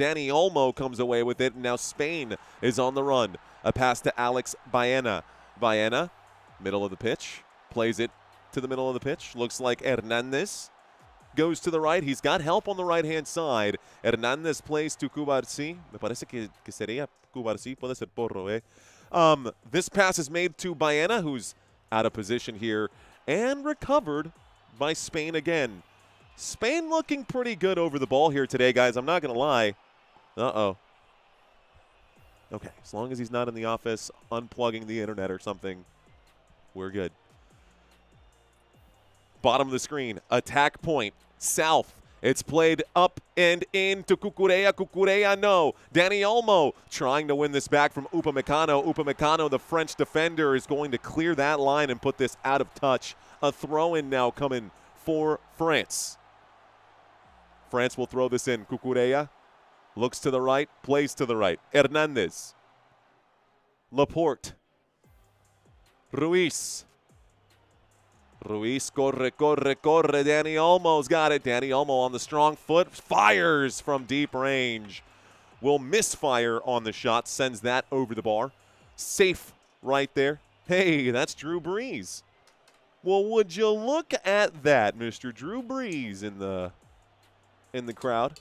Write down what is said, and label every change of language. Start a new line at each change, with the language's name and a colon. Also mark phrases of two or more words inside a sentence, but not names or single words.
English: Dani Olmo comes away with it. And now Spain is on the run. A pass to Alex Baena. Baena, middle of the pitch, plays it to the middle of the pitch. Looks like Hernandez goes to the right. He's got help on the right-hand side. Hernandez plays to Cubarsi.
Spanish: Me parece que sería Cubarsi. Puede ser Porro, eh?
English: This pass is made to Baena, who's out of position here, and recovered by Spain again. Spain looking pretty good over the ball here today, guys. I'm not going to lie. Uh-oh. Okay, as long as he's not in the office unplugging the internet or something, we're good. Bottom of the screen, attack point, south. It's played up and in to Cucurella. Cucurella, no. Dani Olmo trying to win this back from Upamecano. Upamecano, the French defender, is going to clear that line and put this out of touch. A throw-in now coming for France. France will throw this in. Cucurella looks to the right, plays to the right. Hernandez. Laporte. Ruiz. Ruiz, corre. Dani Olmo's got it. Dani Olmo on the strong foot. Fires from deep range. Will misfire on the shot. Sends that over the bar. Safe right there. Hey, that's Drew Brees. Well, would you look at that, Mr. Drew Brees in the crowd.